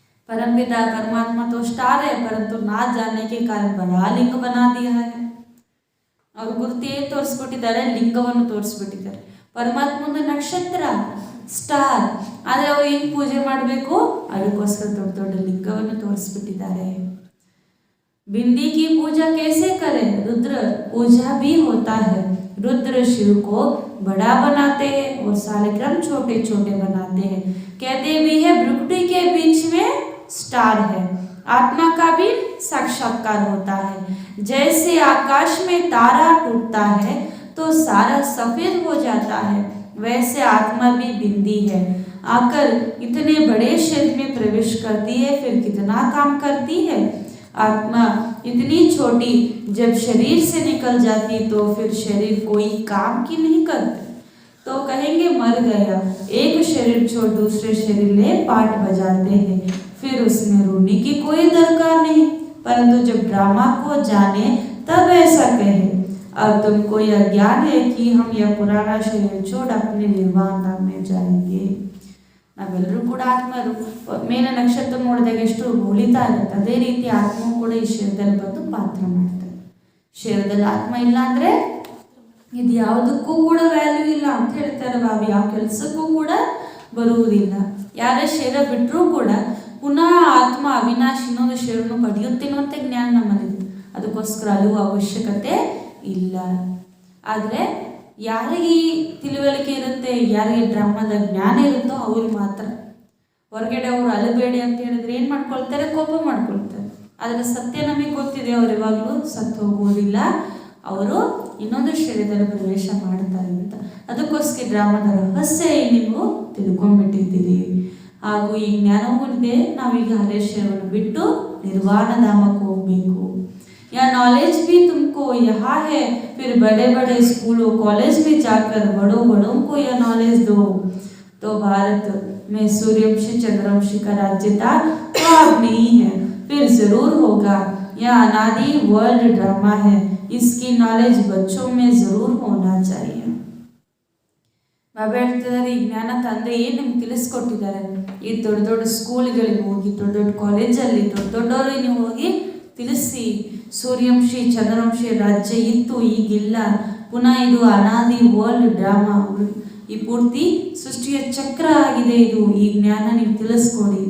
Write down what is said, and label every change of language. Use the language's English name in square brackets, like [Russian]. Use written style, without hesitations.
[Hindi] परमपिता परमात्मा तो स्टार है, परंतु ना जानने के कारण बड़ा लिंग बना दिया है. [Kannada] ಅವ್ರ ಗುರುತು ಏನು ತೋರಿಸ್ಬಿಟ್ಟಿದ್ದಾರೆ, ಲಿಂಗವನ್ನು ತೋರಿಸ್ಬಿಟ್ಟಿದ್ದಾರೆ. ಪರಮಾತ್ಮ ಒಂದು ನಕ್ಷತ್ರ ಸ್ಟಾರ್, ಆದರೆ ಅವ್ರು ಹೆಂಗೆ ಪೂಜೆ ಮಾಡಬೇಕು ಅದಕ್ಕೋಸ್ಕರ ದೊಡ್ಡ ದೊಡ್ಡ ಲಿಂಗವನ್ನು ತೋರಿಸ್ಬಿಟ್ಟಿದ್ದಾರೆ. [Hindi] बिंदी की पूजा कैसे करें, रुद्र पूजा भी होता है. रुद्र शिव को बड़ा बनाते हैं और सालिग्राम छोटे छोटे बनाते हैं. कहते भी है भ्रुकुटी के बीच में स्टार है, आत्मा का भी साक्षात्कार होता है. जैसे आकाश में तारा टूटता है तो सारा सफेद हो जाता है, वैसे आत्मा भी बिंदी है, आकर इतने बड़े शरीर में प्रवेश करती है, फिर कितना काम करती है. आत्मा इतनी छोटी जब शरीर से निकल जाती तो फिर शरीर कोई काम की नहीं करती, तो कहेंगे मर गया. एक शरीर छोड़ दूसरे शरीर ले पाठ बजाते हैं, फिर उसमें रोने की कोई दरकार नहीं. परंतु जब ड्रामा को जाने तब ऐसा कहे. अब तुमको यह ज्ञान है कि हम यह पुराना शरीर छोड़ अपने निर्वाण धाम में जाएंगे. [Kannada] ನಾವೆಲ್ಲರೂ ಕೂಡ ಆತ್ಮರು. ಮೇಲೆ ನಕ್ಷತ್ರ ನೋಡಿದಾಗ ಎಷ್ಟು ಹೊಳಿತಾ ಇರುತ್ತೆ, ಅದೇ ರೀತಿ ಆತ್ಮ ಕೂಡ ಈ ಶರೀರದಲ್ಲಿ ಬಂದು ಪಾತ್ರ ಮಾಡ್ತಾರೆ. ಶರೀರದಲ್ಲಿ ಆತ್ಮ ಇಲ್ಲ ಅಂದರೆ ಇದು ಯಾವುದಕ್ಕೂ ಕೂಡ ವ್ಯಾಲ್ಯೂ ಇಲ್ಲ ಅಂತ ಹೇಳ್ತಾರೆ ಬಾಬಾ. ಯಾವ ಕೆಲಸಕ್ಕೂ ಕೂಡ ಬರುವುದಿಲ್ಲ. ಯಾರೇ ಶರೀರ ಬಿಟ್ಟರೂ ಕೂಡ ಪುನಃ ಆತ್ಮ ಅವಿನಾಶಿ ಇನ್ನೊಂದು ಶರೀರವನ್ನು ಪಡೆಯುತ್ತೇನೋ ಅಂತ ಜ್ಞಾನ ನಮ್ಮಲ್ಲಿದೆ. ಅದಕ್ಕೋಸ್ಕರ ಅಲ್ಲೂ ಅವಶ್ಯಕತೆ ಇಲ್ಲ. ಆದರೆ ಯಾರಿಗೆ ಈ ತಿಳುವಳಿಕೆ ಇರುತ್ತೆ, ಯಾರಿಗೆ ಡ್ರಾಮಾದ ಜ್ಞಾನ ಇರುತ್ತೋ ಅವ್ರು ಮಾತ್ರ. ಹೊರಗಡೆ ಅವರು ಅಲಬೇಡಿ ಅಂತ ಹೇಳಿದ್ರೆ ಏನು ಮಾಡ್ಕೊಳ್ತಾರೆ, ಕೋಪ ಮಾಡ್ಕೊಳ್ತಾರೆ. ಆದರೆ ಸತ್ಯ ನಮಗೆ ಗೊತ್ತಿದೆ, ಅವ್ರು ಯಾವಾಗಲೂ ಸತ್ತು ಹೋಗುವುದಿಲ್ಲ, ಅವರು ಇನ್ನೊಂದು ಶರೀರದಲ್ಲಿ ಪ್ರವೇಶ ಮಾಡ್ತಾರೆ ಅಂತ. ಅದಕ್ಕೋಸ್ಕರ ಡ್ರಾಮಾದ ರಹಸ್ಯ ನೀವು ತಿಳ್ಕೊಂಡ್ಬಿಟ್ಟಿದ್ದೀರಿ. ಹಾಗೂ ಈ ಜ್ಞಾನವೂ ಇದೆ, ನಾವೀಗ ಹಳೆ ಶರೀರವನ್ನು ಬಿಟ್ಟು ನಿರ್ವಾಣ ಧಾಮಕ್ಕೆ ಹೋಗಬೇಕು. [Hindi] या नॉलेज भी तुमको यहाँ है, फिर बड़े बड़े स्कूलों कॉलेज में जाकर बड़ों बड़ों को यह नॉलेज दो, तो भारत में सूर्यवंशी चंद्रवंशी का राज्यता तो अब नहीं है, फिर जरूर होगा. यह अनादि वर्ल्ड ड्रामा है, इसकी नॉलेज बच्चों में जरूर होना चाहिए. [Kannada] ಬಾಬಾ ಹೇಳ್ತಿದ್ದಾರೆ, ಈ ಜ್ಞಾನ ತಂದೆ ಏನು ನಿಮ್ಗೆ ತಿಳಿಸ್ಕೊಟ್ಟಿದ್ದಾರೆ. ಈ ದೊಡ್ಡ ದೊಡ್ಡ ಸ್ಕೂಲ್ಗಳಿಗೆ ಹೋಗಿ, ದೊಡ್ಡ ದೊಡ್ಡ ಕಾಲೇಜಲ್ಲಿ ದೊಡ್ಡವ್ರಿಗೆ ನೀವು ಹೋಗಿ ತಿಳಿಸಿ, ಸೂರ್ಯವಂಶಿ ಚಂದ್ರವಂಶಿ ರಾಜ್ಯ ಇತ್ತು, ಈಗಿಲ್ಲ, ಪುನಃ ಇದು ಅನಾದಿ ವರ್ಲ್ಡ್ ಡ್ರಾಮಾ, ಈ ಪೂರ್ತಿ ಸೃಷ್ಟಿಯ ಚಕ್ರ ಆಗಿದೆ, ಇದು ಈ ಜ್ಞಾನ ನೀವು ತಿಳಿಸ್ಕೊಡಿ.